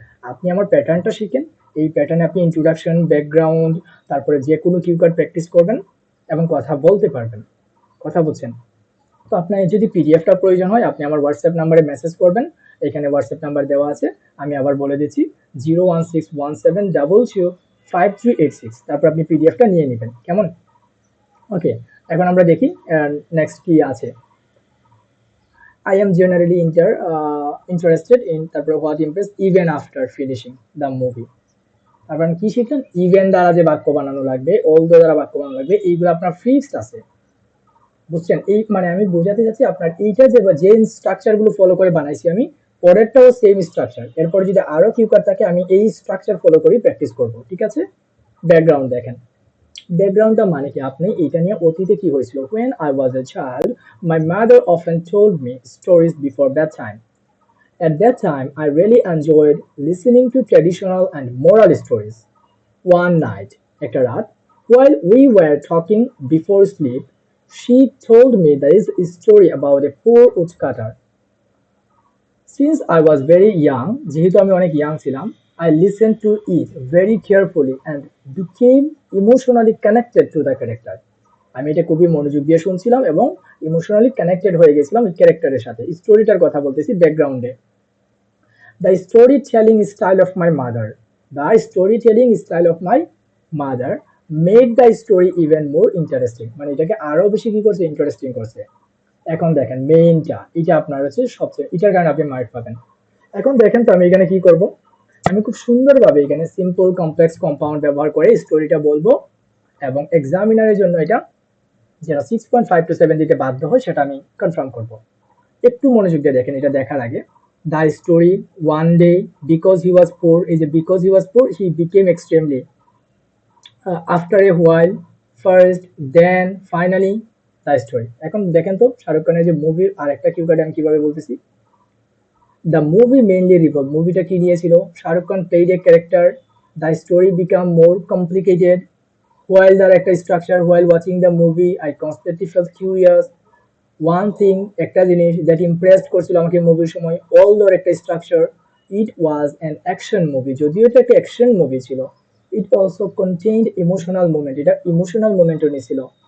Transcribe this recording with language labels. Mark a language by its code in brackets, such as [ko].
[bn] আপনি আমার প্যাটার্নটা শিখেন, এই প্যাটার্নে আপনি ইন্ট্রোডাকশন, ব্যাকগ্রাউন্ড, তারপরে যে কোনো কিউ কার্ড প্র্যাকটিস করবেন এবং কথা বলতে পারবেন। কথা বলছেন। তো আপনার যদি পিডিএফটা প্রয়োজন হয় আপনি আমার হোয়াটসঅ্যাপ নাম্বারে মেসেজ করবেন, এখানে হোয়াটসঅ্যাপ নাম্বার দেওয়া আছে, আমি আবার বলে দিচ্ছি 01617005386, তারপর আপনি পিডিএফটা নিয়ে নেবেন, কেমন? ওকে, এখন আমরা দেখি নেক্সট কি আছে। [en] I am generally interested in তারপরে what impressed even after finishing the movie। [bn] আপনার কি শিখলেন, ইভেন দ্বারা যে বাক্য বানানো লাগবে, অল দ্বারা বাক্য বানানো লাগবে, এইগুলো আপনার ফিক্সড আছে, বুঝছেন? এই মানে আমি বোঝাতে চাচ্ছি আপনার এইটা যে স্ট্রাকচার গুলো ফলো করে বানাইছি আমি, পরেরটাও সেম স্ট্রাকচার, এরপর যদি আরো কিউ কার্ড থাকে আমি এই স্ট্রাকচার ফলো করি প্র্যাকটিস করব, ঠিক আছে? ব্যাকগ্রাউন্ড দেখেন, ব্যাকগ্রাউন্ডটা মানে কি, আপনি এটা নিয়ে অতীতে কি হয়েছিল, [en] when I was a child my mother often told me stories before bedtime. At that time I really enjoyed listening to traditional and moral stories. One night, [bn] একটা রাত, [en] while we were talking before sleep, she told me this story about a poor woodcutter. Since I was very young, [bn] যেহেতু আমি অনেক young ছিলাম, [en] I listened to it very carefully and became emotionally connected to the character. [bn] আমি এটা খুবই মনোযোগ দিয়ে শুনছিলাম এবং ইমোশনালি কানেক্টেড হয়ে গেছিলাম এই ক্যারেক্টারের সাথে। স্টোরিটার কথা বলতেছি ব্যাকগ্রাউন্ডে। [en] The storytelling style of my mother. The storytelling style of my mother made the story even more interesting. [bn] মানে এটাকে আরো বেশি কি করছে, ইন্টারেস্টিং করছে। এখন দেখেন মেইনটা, এটা আপনার হচ্ছে সবচেয়ে, এটার কারণে আপনি মার্ক পাবেন। এখন দেখেন তো আমি এখানে কি করব, আমি খুব সুন্দরভাবে এখানে সিম্পল কমপ্লেক্স কম্পাউন্ড ব্যবহার করে স্টোরিটা বলবো এবং এক্সামিনারের জন্য এটা যেটা 6.5 to 7 দিতে বাধ্য হয় সেটা আমি কনফার্ম করব। একটু মনোযোগ দিয়ে দেখেন, এটা দেখার আগে। [en] The story, one day because he was poor, is because he was poor he became extremely, after a while, first, then, finally, the story। [bn] এখন দেখেন তো শাহরুখ খানের যে মুভির আরেকটা কিউ কার্ডে আমি কিভাবে বলতেছি। [en] The movie mainly revolved, [bn] মুভিটা কি নিয়েছিল, [en] Shah Rukh Khan played a character, the story became more complicated, while the একটা structure, while watching the movie I constantly felt curious, one thing, [bn] একটা জিনিস [en] that impressed [bn] করছিল আমাকে মুভির সময়, [en] অল দর একটা structure, it was an action movie, [bn] যদিও এটা একটা অ্যাকশন মুভি ছিল, [en] it also contained emotional moment, [bn] এটা ইমোশনাল মোমেন্টও নিয়েছিল।